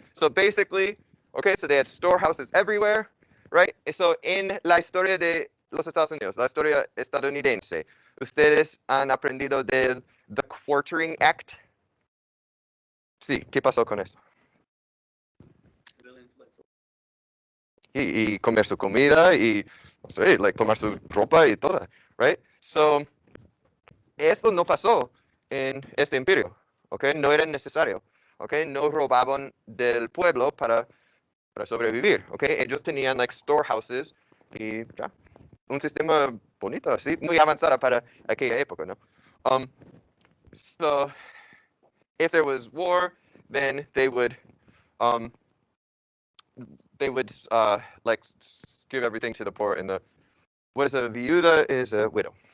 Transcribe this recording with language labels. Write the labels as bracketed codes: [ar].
[en] So basically, okay, so they had storehouses everywhere, right? [es] So en la historia de los Estados Unidos, la historia estadounidense, ustedes han aprendido del [en] The Quartering Act. [es] Sí, ¿qué pasó con eso? Y comer su comida y, no sé, like, tomar su ropa y todo, right? So, esto no pasó en este imperio, ¿ok? No era necesario, ¿ok? No robaban del pueblo para sobrevivir, ¿ok? Ellos tenían, like, storehouses y ya, un sistema bonito, así, muy avanzado para aquella época, ¿no? [en] So, if there was war, then um, like, give everything to the poor and the what is a viuda is a widow.